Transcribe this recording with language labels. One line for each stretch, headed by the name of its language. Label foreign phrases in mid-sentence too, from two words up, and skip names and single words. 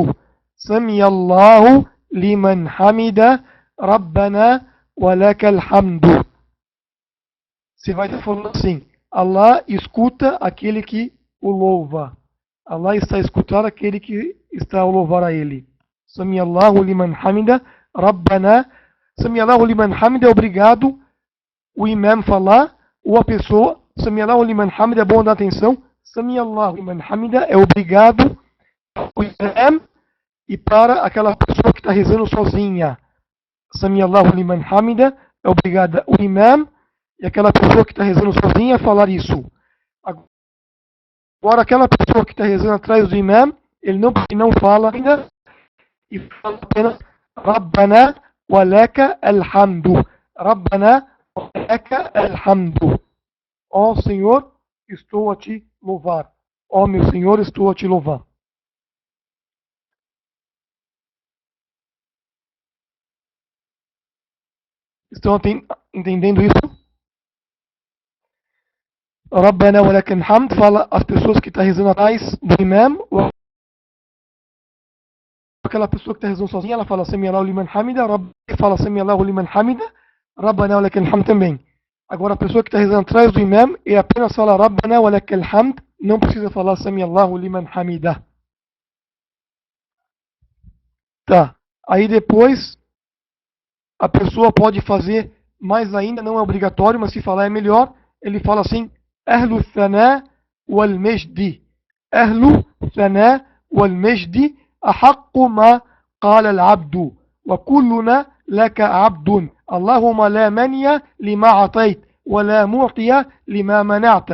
Arabic: سمع الله لمن حمده، ربنا ولك الحمد.
Portuguese: Você vai estar falando assim: Allah escuta aquele que o louva. Allah está escutando aquele que está a louvar a ele.
Arabic: سمع الله لمن حمده، ربنا. سمع الله لمن حمده
Portuguese: é obrigado o imam falar, ou a pessoa.
Arabic: سمع الله لمن حمده
Portuguese: é bom dar atenção.
Arabic: سمع الله لمن حمده
Portuguese: é obrigado o imam e para aquela pessoa que está rezando sozinha.
Arabic: سمع الله لمن حمده
Portuguese: é obrigada o imam e aquela pessoa que está rezando sozinha a falar isso. Agora, aquela pessoa que está rezando atrás do imam, ele não fala ainda e fala apenas
Arabic: ربنا ولك الحمد. ربنا ولك الحمد.
Portuguese: Ó Senhor, estou a te louvar. Ó meu Senhor, estou a te louvar. Estão entendendo isso?
Arabic: ربنا ولك الحمد
Portuguese: fala as pessoas que estão rezando atrás do imam, ou aquela pessoa que está rezando sozinha, ela fala
Arabic: سمع الله لمن حمده,
Portuguese: fala
Arabic: سمع الله لمن حمده، ربنا ولك الحمد
Portuguese: também. Agora a pessoa que está rezando atrás do imam e apenas fala
Arabic: ربنا ولك الحمد,
Portuguese: não precisa falar
Arabic: سمع الله لمن حمده.
Portuguese: Tá. Aí depois a pessoa pode fazer mais ainda, não é obrigatório, mas se falar é melhor. Ele fala assim:
Arabic: أهل الثناء والمجد. أهل الثناء والمجد أحق ما قال العبد. وكلنا لك عبد. اللهم لا مانع لما أعطيت. ولا معطي لما منعت.